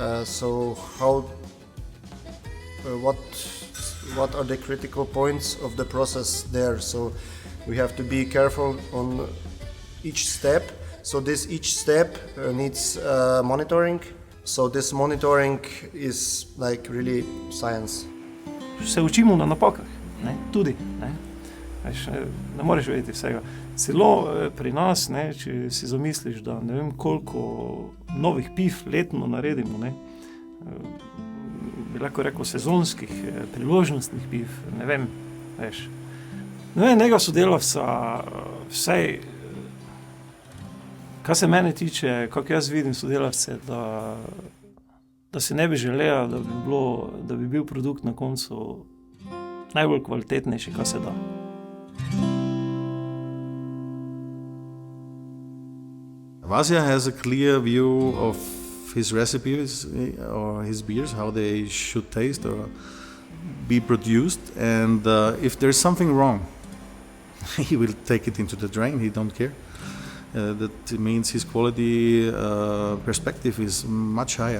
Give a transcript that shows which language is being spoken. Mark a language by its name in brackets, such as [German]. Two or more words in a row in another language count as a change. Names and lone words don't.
[English] What are the critical points of the process there? So we have to be careful on each step. So each step needs monitoring. So this monitoring is like really science. [Slovenian] Se učimo na napakah, tudi. Ne moreš vedeti vsega. Celo pri nas, če si zamisliš, da ne vem koliko novih piv letno naredimo, bi lahko rekel sezonskih, priložnostnih piv, ne vem, veš. Enega sodelavca, vsaj, kar se mene tiče, kako jaz vidim sodelavce, da si ne bi želel, da bi bil produkt na koncu najbolj kvalitetnejši, kar se da. [English] Vasja has a clear view of his recipes or his beers, how they should taste or be produced, and if there's something wrong, he will take it into the drain. He don't care. That means his quality perspective is much higher.